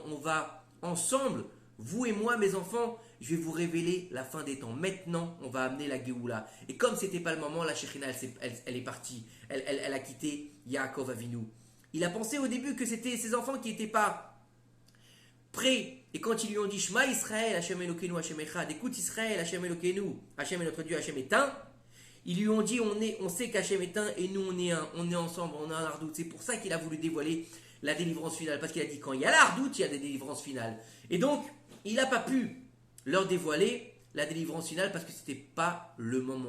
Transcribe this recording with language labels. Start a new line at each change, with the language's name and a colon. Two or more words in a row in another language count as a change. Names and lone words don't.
French: On va ensemble, vous et moi mes enfants, je vais vous révéler la fin des temps. Maintenant, on va amener la Géoula. Et comme ce n'était pas le moment, la Shekhinah, elle est partie. Elle a quitté Yaakov Avinu. Il a pensé au début que c'était ses enfants qui n'étaient pas prêts. Et quand ils lui ont dit
Hebrew: שמע ישראל השם אלוקינו השם אחד,
French: écoute Israël,
Hebrew: השם אלוקינו,
French: Hashem est notre Dieu, Hashem est un. Ils lui ont dit on sait qu'Hashem est un et nous on est un, on est ensemble, on a un hardout. C'est pour ça qu'il a voulu dévoiler la délivrance finale. Parce qu'il a dit quand il y a la hardout, il y a des délivrances finales. Et donc, il n'a pas pu leur dévoiler la délivrance finale parce que ce n'était pas le moment.